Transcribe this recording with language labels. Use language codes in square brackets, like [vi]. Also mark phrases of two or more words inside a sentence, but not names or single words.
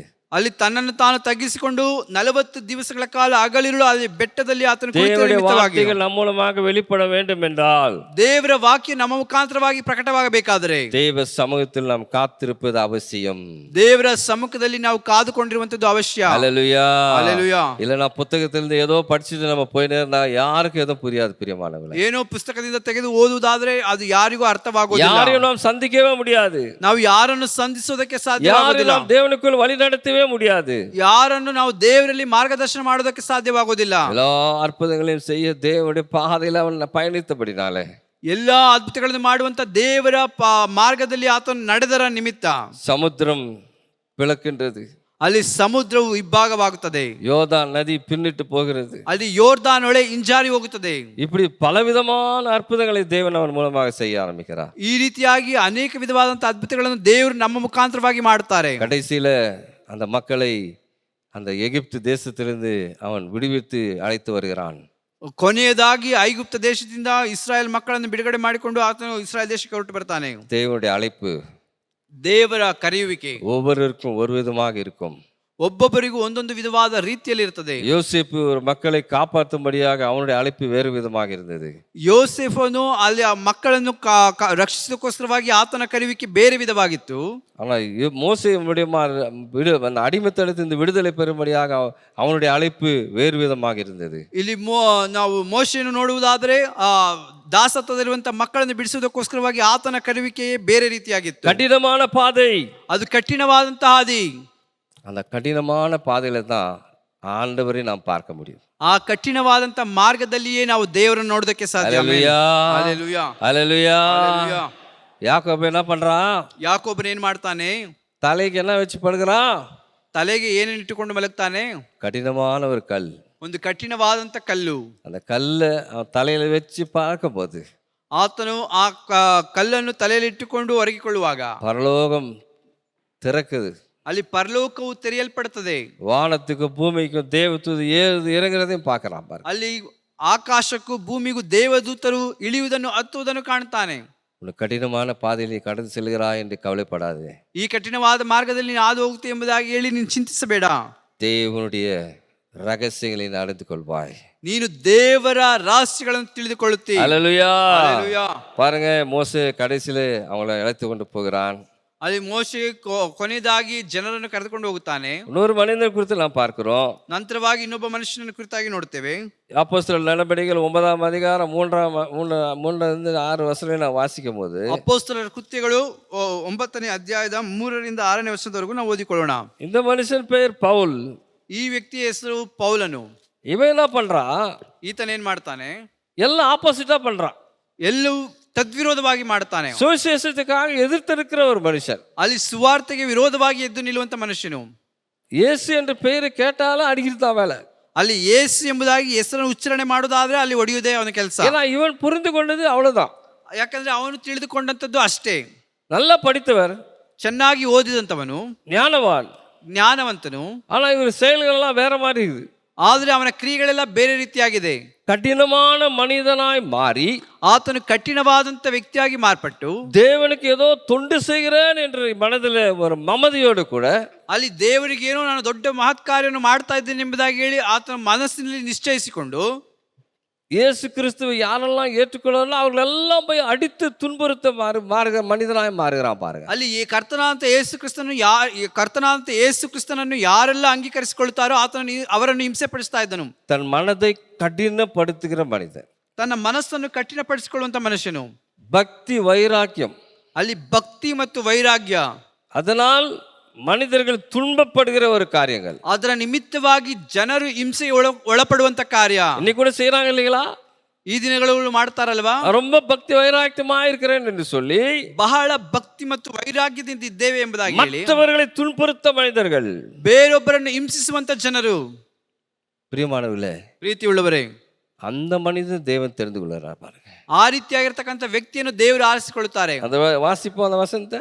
[kn] ಅಲ್ಲಿ ತನ್ನನ್ನು ತಾನು ತಗ್ಗಿಸಿಕೊಂಡು 40 ದಿವಸಗಳ ಕಾಲ ಹಗಲಿರುಳು ಅಲ್ಲಿ ಬೆಟ್ಟದಲ್ಲಿ ಆತನು ಕುಳಿತ [ta] தேவனுடைய [kn] ನಿಮಿತ್ತವಾಗಿ [ta] வார்த்தைகள் நம் மூலமாக வெளிப்பட வேண்டும் என்றால் [kn] ದೇವರ ವಾಕ್ಯ ನಮ್ಮ ಮುಖಾಂತರವಾಗಿ ಪ್ರಕಟವಾಗಬೇಕಾದರೆ [ta] தேவ சமூகத்தில் நாம் காத்திருப்பது அவசியம். [kn] ದೇವರ ಸಮ್ಮುಖದಲ್ಲಿ ನಾವು ಕಾದುಕೊಂಡಿರುವಂತದ್ದು ಅವಶ್ಯ. [ta] ஹல்லேலூயா. [kn] ಹಲ್ಲೆಲೂಯಾ. [ta] இல்லைன்னா புத்தகத்திலிருந்து ஏதோ படிச்சுட்டு நம்ம போயினே இருந்தா யாருக்கும் எதுவும் புரியாது. பிரியமானவர்களே, [kn] ಏನೋ ಪುಸ್ತಕದಿಂದ ತೆಗೆದು ಓದುವುದಾದ್ರೆ ಅದು ಯಾರಿಗೂ ಅರ್ಥವಾಗುವುದಿಲ್ಲ. [ta] யாரையும் நாம் சந்திக்கவே முடியாது. [kn] ನಾವು ಯಾರನ್ನು ಸಂಧಿಸೋದಕ್ಕೆ [ta] யாரையும் [kn] ಸಾಧ್ಯವಾಗುವುದಿಲ್ಲ. [ta] நாம் தேவனுக்குள் வழி நடத்தவே முடியாது. [kn] ಯಾರನ್ನು ನಾವು ದೇವರಲ್ಲಿ ಮಾರ್ಗದರ್ಶನ ಮಾಡೋದಕ್ಕೆ ಸಾಧ್ಯವಾಗುವುದಿಲ್ಲ. [ta] எல்லா அற்புதங்களையும் செய்ய தேவனுடைய பாதையில அவன் பயணித்தபடினாலே [kn] ಎಲ್ಲಾ ಅದ್ಭುತಗಳನ್ನು ಮಾಡುವಂತ ದೇವರ ಮಾರ್ಗದಲ್ಲಿ ಆತನು ನಡೆದರ ನಿಮಿತ್ತ [ta] சமுத்திரம் பிளக்கின்றது, [kn] ಅಲ್ಲಿ ಸಮುದ್ರವು ಇಬ್ಬಾಗವಾಗುತ್ತದೆ, [ta] யோர்தான் நதி பின்னிட்டு போகிறது. [kn] ಅಲ್ಲಿ ಯೋರ್ದಾನ್ ಹೊಳೆ ಹಿಂಜಾರಿ ಹೋಗುತ್ತದೆ. [ta] இப்படி பலவிதமான அற்புதங்களை தேவன் அவன் மூலமாக செய்ய ஆரம்பிக்கிறார். [kn] ಈ ರೀತಿಯಾಗಿ ಅನೇಕ ವಿಧವಾದಂತಹ ಅದ್ಭುತಗಳನ್ನು ದೇವರು ನಮ್ಮ ಮುಖಾಂತರವಾಗಿ ಮಾಡುತ್ತಾರೆ. [ta] கடைசியில அந்த மக்களை அந்த எகிப்து தேசத்திலிருந்து அவன் விடுவித்து அழைத்து வருகிறான். [kn] ಕೊನೆಯದಾಗಿ ಐಗುಪ್ತ ದೇಶದಿಂದ ಇಸ್ರಾಯೇಲ್ ಮಕ್ಕಳನ್ನು ಬಿಡುಗಡೆ ಮಾಡಿಕೊಂಡು ಆತನು ಇಸ್ರಾಯೇಲ್ ದೇಶಕ್ಕೆ ಹೊರಟು ಬರ್ತಾನೆ. [ta] தேவனுடைய அழைப்பு [kn] ದೇವರ ಕರೆಯುವಿಕೆ [ta] ஒவ்வொருவருக்கும் ஒரு விதமாக இருக்கும். [kn] ಒಬ್ಬೊಬ್ಬರಿಗೂ ಒಂದೊಂದು ವಿಧವಾದ ರೀತಿಯಲ್ಲಿ ಇರ್ತದೆ. [ta] யோசேப்பு ஒரு மக்களை காப்பாற்றும்படியாக அவனுடைய அழைப்பு வேறு விதமாக இருந்தது. [kn] ಯೋಸೇಫನು ಅಲ್ಲಿ ಆ ಮಕ್ಕಳನ್ನು ರಕ್ಷಿಸೋಕ್ಕೋಸ್ಕರವಾಗಿ ಆತನ ಕರೆಯುವಿಕೆ ಬೇರೆ ವಿಧವಾಗಿತ್ತು. [ta] ஆனால் மோசே அந்த அடிமைத்தனத்திலிருந்து விடுதலை பெறும்படியாக அவனுடைய அழைப்பு வேறு விதமாக இருந்தது. [kn] ಇಲ್ಲಿ ನಾವು ಮೋಶೆಯನ್ನು ನೋಡುವುದಾದರೆ ಆ ದಾಸತ್ವದಲ್ಲಿರುವಂತಹ ಮಕ್ಕಳನ್ನು ಬಿಡಿಸುವುದಕ್ಕೋಸ್ಕರವಾಗಿ ಆತನ ಕರೆಯುವಿಕೆಯೇ ಬೇರೆ ರೀತಿಯಾಗಿತ್ತು. [ta] கடினமான பாதை, [kn] ಅದು ಕಠಿಣವಾದಂತಹ ಹಾದಿ. [ta] அந்த கடினமான பாதையில தான் ஆண்டவரை நாம் பார்க்க முடியும். [kn] ಆ ಕಠಿಣವಾದಂತ ಮಾರ್ಗದಲ್ಲಿಯೇ ನಾವು ದೇವರನ್ನು ನೋಡೋದಕ್ಕೆ ಸಾಧ್ಯ. [ta] ஹல்லேலூயா. [kn] ಹಲ್ಲೆಲೂಯಾ. [ta] ஹல்லேலூயா. [kn] ಹಲ್ಲೆಲೂಯಾ. [ta] யாக்கோபு என்ன பண்றான்? [kn] ಯಾಕೋಬನು ಏನ್ ಮಾಡ್ತಾನೆ? [ta] தலைக்கு என்ன வச்சு படுகிறான்? [kn] ತಲೆಗೆ ಏನೇನು ಇಟ್ಟುಕೊಂಡು ಮಲಗ್ತಾನೆ? [ta] கடினமான ஒரு கல். [kn] ಒಂದು ಕಠಿಣವಾದಂತ ಕಲ್ಲು. [ta] அந்த கல்லை அவன் தலையில வச்சு பார்க்கும் போது [kn] ಆತನು ಆ ಕಲ್ಲನ್ನು ತಲೆಯಲ್ಲಿ ಇಟ್ಟುಕೊಂಡು ಒರಗಿಕೊಳ್ಳುವಾಗ [ta] பரலோகம் திறக்குது. [kn] ಅಲ್ಲಿ ಪರಲೋಕವು ತೆರೆಯಲ್ಪಡುತ್ತದೆ. [ta] வானத்துக்கும் பூமிக்கும் தேவதூது ஏறுது இறங்குறதையும் பார்க்கறான் பாரு. [kn] ಅಲ್ಲಿ ಆಕಾಶಕ್ಕೂ ಭೂಮಿಗೂ ದೇವದೂತರು ಇಳಿಯುವುದನ್ನು ಹತ್ತುವುದನ್ನು ಕಾಣುತ್ತಾನೆ. [ta] உனக்கு கடினமான பாதையில் நீ கடந்து செல்கிறாய் என்று கவலைப்படாதே. [kn] ಈ ಕಠಿಣವಾದ ಮಾರ್ಗದಲ್ಲಿ ನೀನು ಹಾದು ಹೋಗ್ತೀಯ ಎಂಬುದಾಗಿ ಹೇಳಿ ನೀನು ಚಿಂತಿಸಬೇಡ. [ta] தேவனுடைய ரகசியங்களை நீ அறிந்து கொள்வாய். [kn] ನೀನು ದೇವರ ರಹಸ್ಯಗಳನ್ನು ತಿಳಿದುಕೊಳ್ಳುತ್ತಿ. [ta] ஹல்லேலூயா. [kn] ಹಲ್ಲೆಲೂಯಾ. [ta] பாருங்க, மோசே கடைசியில அவங்களை அழைத்து கொண்டு போகிறான். [kn] ಅಲ್ಲಿ ಮೋಶೆ ಕೊನೆಯದಾಗಿ ಜನರನ್ನು ಕರೆದುಕೊಂಡು ಹೋಗುತ್ತಾನೆ. [ta] இன்னொரு மனிதன் குறித்து நாம் பார்க்கிறோம். [kn] ನಂತರವಾಗಿ ಇನ್ನೊಬ್ಬ ಮನುಷ್ಯನನ್ನು ಕುರಿತಾಗಿ ನೋಡ್ತೇವೆ. [ta] அப்போஸ்தலர் நடபடிகள் 9ஆம் அதிகாரம் 3 6 வசனம் நான் வாசிக்கும் போது [kn] ಅಪೊಸ್ತಲರ ಕೃತ್ಯಗಳು 9ನೇ ಅಧ್ಯಾಯದ 3ರಿಂದ 6ನೇ ವಚನದವರೆಗೂ ನಾವು ಓದಿಕೊಳ್ಳೋಣ. [ta] இந்த மனுஷன் பெயர் பவுல். [kn] ಈ ವ್ಯಕ್ತಿಯ ಹೆಸರು ಪೌಲನು. [ta] இவன் என்ன பண்றான்? [kn] ಈತನ ಏನ್ ಮಾಡ್ತಾನೆ? [ta] எல்லாம் ஆப்போசிட்டா பண்றான். [kn] ಎಲ್ಲವೂ ತದ್ವಿರೋಧವಾಗಿ ಮಾಡ್ತಾನೆ. [ta] சுவிசேஷத்துக்காக எதிர்த்திருக்கிற ஒரு மனுஷன். [kn] ಅಲ್ಲಿ ಸುವಾರ್ತೆಗೆ ವಿರೋಧವಾಗಿ ಎದ್ದು ನಿಲ್ಲುವಂತ ಮನುಷ್ಯನು. [ta] இயேசு என்ற பெயரை கேட்டாலும் அடிக்கிறதா வேலை. [kn] ಅಲ್ಲಿ ಯೇಸು ಎಂಬುದಾಗಿ ಹೆಸರನ್ನು ಉಚ್ಚಾರಣೆ ಮಾಡೋದಾದ್ರೆ ಅಲ್ಲಿ ಹೊಡೆಯುವುದೇ ಅವನ ಕೆಲಸ. [ta] ஏன்னா இவன் புரிந்து கொண்டது அவ்வளவுதான். [kn] ಯಾಕಂದ್ರೆ ಅವನು ತಿಳಿದುಕೊಂಡಂತದ್ದು ಅಷ್ಟೇ. [ta] நல்லா படித்தவர், [kn] ಚೆನ್ನಾಗಿ ಓದಿದಂತವನು, [ta] ஞானவான், [kn] ಜ್ಞಾನವಂತನು. [ta] ஆனா இவர் செயல்கள் எல்லாம் வேற மாதிரி இருக்குது. [kn] ಆದ್ರೆ ಅವನ ಕ್ರಿಯೆಗಳೆಲ್ಲ ಬೇರೆ ರೀತಿಯಾಗಿದೆ. [ta] கடினமான மனிதனாய் மாறி [kn] ಆತನು ಕಠಿಣವಾದಂತ ವ್ಯಕ್ತಿಯಾಗಿ ಮಾರ್ಪಟ್ಟು [ta] தேவனுக்கு ஏதோ தொண்டு செய்கிறேன் என்று மனதில் ஒரு மமதியோடு கூட [kn] ಅಲ್ಲಿ ದೇವರಿಗೆ ಏನೋ ನಾನು ದೊಡ್ಡ ಮಹತ್ ಕಾರ್ಯವನ್ನು ಮಾಡ್ತಾ ಇದ್ದೇನೆ ಎಂಬುದಾಗಿ ಹೇಳಿ ಆತನ ಮನಸ್ಸಿನಲ್ಲಿ ನಿಶ್ಚಯಿಸಿಕೊಂಡು [ta] இயேசு கிறிஸ்துவை யாரெல்லாம் ஏற்றுக்கொள்ளல அவர்களெல்லாம் போய் அடித்து துன்புறுத்த மனிதனாய் மாறுகிறான் பாருங்க. [kn] ಅಲ್ಲಿ ಈ ಕರ್ತನಾದಂತ ಯೇಸು ಕ್ರಿಸ್ತನನ್ನು ಯಾರೆಲ್ಲ ಅಂಗೀಕರಿಸಿಕೊಳ್ತಾರೋ ಅವರನ್ನು ಹಿಂಸೆ ಪಡಿಸ್ತಾ ಇದ್ದನು. [ta] தன் மனதை கடினப்படுத்துகிற மனிதன், [kn] ತನ್ನ ಮನಸ್ಸನ್ನು ಕಠಿಣಪಡಿಸಿಕೊಳ್ಳುವಂತ ಮನುಷ್ಯನು. [ta] பக்தி வைராக்கியம், [kn] ಅಲ್ಲಿ ಭಕ್ತಿ ಮತ್ತು ವೈರಾಗ್ಯ, [ta] அதனால் மனிதர்கள் துன்பப்படுகிற ஒரு காரியங்கள், [kn] ಅದರ ನಿಮಿತ್ತವಾಗಿ ಜನರು ಹಿಂಸೆ ಒಳಪಡುವಂತ ಕಾರ್ಯ [ta] இன்னைக்கு கூட செய்யறாங்க இல்லைங்களா? [kn] ಈ ದಿನಗಳು ಮಾಡ್ತಾರಲ್ವಾ, [ta] ரொம்ப பக்தி வைராக்கியமா இருக்கிறேன் என்று சொல்லி [kn] ಬಹಳ ಭಕ್ತಿ ಮತ್ತು ವೈರಾಗ್ಯದಿಂದ ಇದ್ದೇವೆ ಎಂಬುದಾಗಿ ಹೇಳಿ [ta] மற்றவர்களை துன்புறுத்த மனிதர்கள். [kn] ಬೇರೊಬ್ಬರನ್ನು ಹಿಂಸಿಸುವಂತ ಜನರು. [ta] பிரியமானவர்களே, [kn] ಪ್ರೀತಿಯುಳ್ಳವರೇ, [ta] அந்த மனிதன் தேவன் தெரிந்து கொள்கிறார் பாருங்க. [kn] ಆ ರೀತಿಯಾಗಿರ್ತಕ್ಕಂಥ ವ್ಯಕ್ತಿಯನ್ನು ದೇವರು ಆರಿಸಿಕೊಳ್ಳುತ್ತಾರೆ. [ta] அந்த வாசிப்போம் அந்த வசனத்தை.